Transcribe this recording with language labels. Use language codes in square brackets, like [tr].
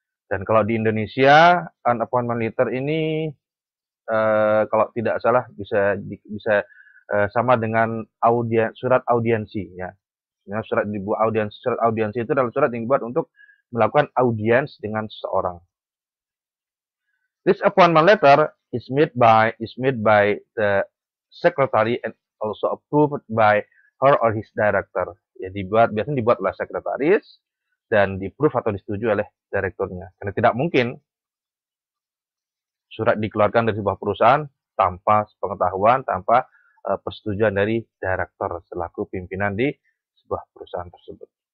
[id] Dan kalau di Indonesia, an appointment letter ini kalau tidak salah bisa sama dengan surat audiensi ya. Surat audiensi itu adalah surat yang dibuat untuk melakukan audiens dengan seseorang. [en] This appointment letter is made by the secretary and also approved by her or his director. [id] Ya, biasanya dibuat oleh sekretaris dan di-approve atau disetujui oleh direkturnya. Karena tidak mungkin surat dikeluarkan dari sebuah perusahaan tanpa pengetahuan, tanpa persetujuan dari direktur selaku pimpinan di sebuah perusahaan tersebut.